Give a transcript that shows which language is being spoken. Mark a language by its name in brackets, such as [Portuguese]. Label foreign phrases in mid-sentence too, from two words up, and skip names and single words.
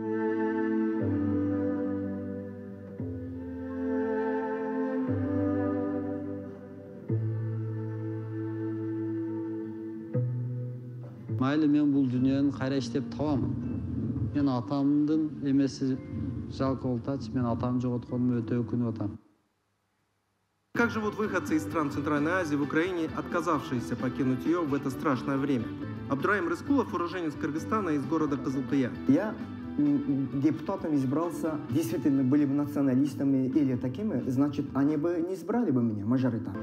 [Kyrgyz] Майли мен бул дүйнөнү кайра иштеп табам. Мен атамдын эмеси жалко болуп атчы, мен атамды жоготконума өтө өкүнүп атам. [Russian] Как живут выходцы из стран Центральной Азии в Украине, отказавшиеся покинуть ее в это страшное время? Абдураим Рыскулов, уроженец Кыргызстана из города Кызылкыя. Я депутатом избрался, действительно были бы националистами или такими, значит, они бы не избрали бы меня, мажоритарно.